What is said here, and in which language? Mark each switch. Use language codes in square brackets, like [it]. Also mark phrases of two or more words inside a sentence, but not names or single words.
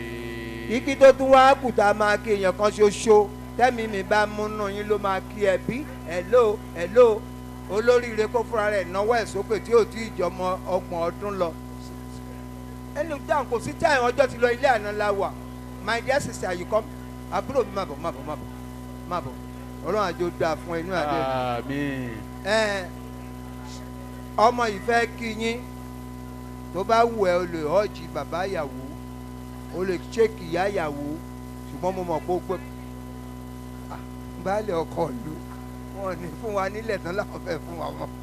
[yo] Kíkí tó tún wá kùtà máa kí èèyàn kan ṣoṣo tẹ́mi mi bá múnú yín ló máa kí ẹbí. Hello hello, olóríire kó fúnra rẹ̀ náwó ẹ̀ sókè tí ò tí ì jọmọ 30 ọdún lọ. Ẹni dáhùn kò sí táyà ọjọ́ ti lọ ilé àná la wà. [en] My dear sister, you come. [yo] Àbúrò mi má bọ̀. Ọlọ́run àjò dáa fún inú àdé. Àmín. Ọmọ ìfẹ́ kí yín tó bá wù ẹ́ o lè họ́ọ̀jì bàbá ìyàwó, o lè ṣéèkì ìyá ìyàwó, ṣùgbọ́n mo mọ̀ pé ó pé baálé ọkọ ìlú wọn ní fún wa nílẹ̀ tán láwọn fẹ́ fún wa mọ́.